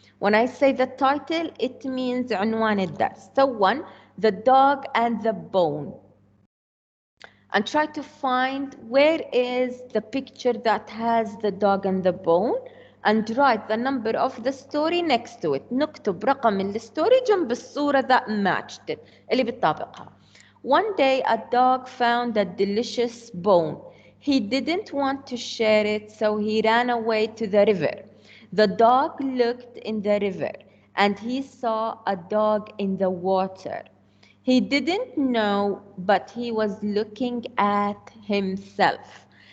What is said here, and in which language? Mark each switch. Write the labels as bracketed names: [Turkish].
[English] When I say the title, it means [Arabic] عنوان الدرس. [English] So 1, the dog and the bone. And try to find where is the picture that has the dog and the bone, and write the number of the story next to it. [Arabic] نكتب رقم الستوري جنب الصورة [English] that matched it, [Arabic] اللي بتطابقها. [English] One day a dog found a delicious bone. He didn't want to share it, so he ran away to the river. The dog looked in the river and he saw a dog in the water. He didn't know, but he was looking at himself.